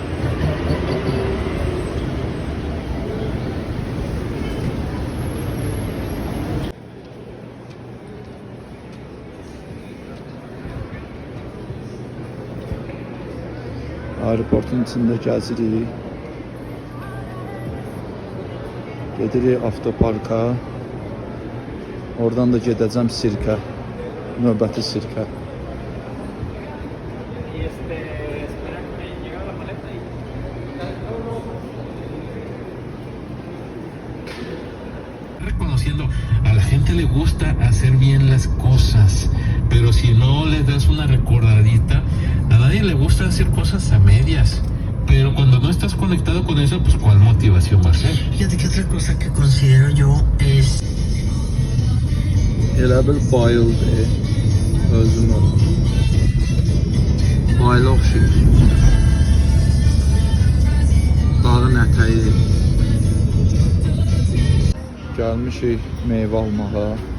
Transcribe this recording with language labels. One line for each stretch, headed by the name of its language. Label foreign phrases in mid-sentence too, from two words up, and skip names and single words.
Azerbaijani: Aeroportun içində gəzirik. Gedirik avtoparka. Oradan da gedəcəm sirkə. Növbəti sirkə.
Spanish: Reconociendo, a la gente le gusta hacer bien las cosas, pero si no le das una recordadita, a nadie le gusta hacer cosas a medias. Pero cuando no estás conectado con eso, pues ¿cuál motivación va a ser? Fíjate que otra cosa que considero yo es...
Azerbaijani: Elə bil bayıldı. Özüm ol. Bayıla oxşuyur. Dağın ətəyi. Gəlmişik meyvə almağa.